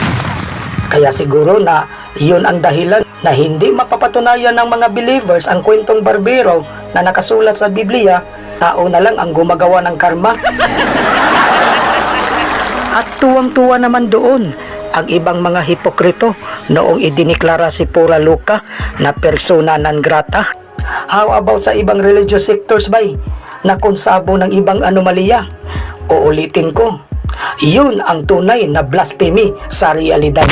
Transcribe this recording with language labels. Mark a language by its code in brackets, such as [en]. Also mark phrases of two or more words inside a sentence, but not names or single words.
[tl] Kaya siguro na yun ang dahilan na hindi mapapatunayan ng mga believers ang kwentong barbero na nakasulat sa Biblia. Tao na lang ang gumagawa ng karma. At tuwang-tuwa naman doon ang ibang mga hipokrito noong idiniklara si Pura Luca na [la] persona non grata. [en] How about [tl] sa ibang [en] religious sectors [tl] bay na konsabo ng ibang anomalya? Uulitin ko, yun ang tunay na blasphemy sa realidad.